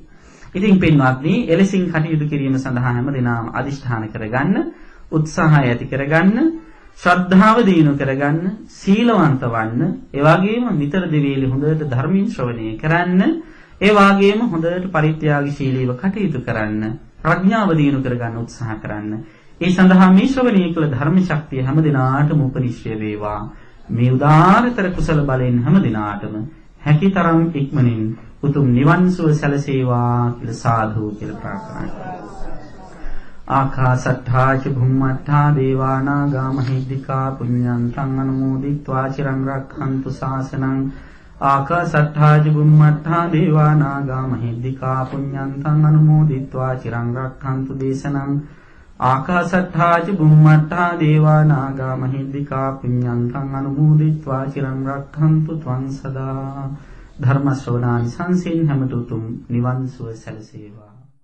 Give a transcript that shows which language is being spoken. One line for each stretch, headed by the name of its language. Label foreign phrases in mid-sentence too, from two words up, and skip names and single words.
Sinhala: ඉතින් පින්වත්නි, එලෙසින් කටයුතු කිරීම සඳහා හැම දිනම අදිෂ්ඨාන කරගන්න, උත්සාහය ඇති කරගන්න, ශ්‍රද්ධාව දිනු කරගන්න, සීලවන්ත වන්න, ඒ වගේම නිතර දෙවිලි හොඳට ධර්මීන් ශ්‍රවණය කරන්න, ඒ වගේම හොඳට පරිත්‍යාගශීලීව කටයුතු කරන්න, ප්‍රඥාව දිනු කරගන්න උත්සාහ කරන්න. ඒ සඳහා මේ ශ්‍රවණය කළ ධර්ම ශක්තිය හැම දිනාටම උපනිශ්‍රය වේවා. මේ උදාාරතර කුසල බලෙන් හැම දිනාටම හැකිතරම් ඉක්මනින් උතුම් නිවන් සුව සැලසේවා කියලා සාදු කියලා ප්‍රාර්ථනා කරනවා.
Pali: ආකාසට්ඨා ච භුම්මට්ඨා දේවා නාග මහිද්దికා පුඤ්ඤන්තං අනුමෝදිत्वा චිරං රක්ඛන්තු ශාසනං. ආකාසට්ඨා ච භුම්මට්ඨා දේවා නාග මහිද්దికා පුඤ්ඤන්තං අනුමෝදිत्वा චිරං රක්ඛන්තු දේශනං. ආකාසට්ඨා ච බුම්මට්ඨා දේවා නාග මහිද්దికා පුඤ්ඤන්තං අනුමෝදිत्वा චිරං රක්ඛන්තු ත්වං සදා.
Sinhala: ධර්ම ශ්‍රවණානි සංසින් හැමතුතුම් නිවන් සුව සැලසේවා.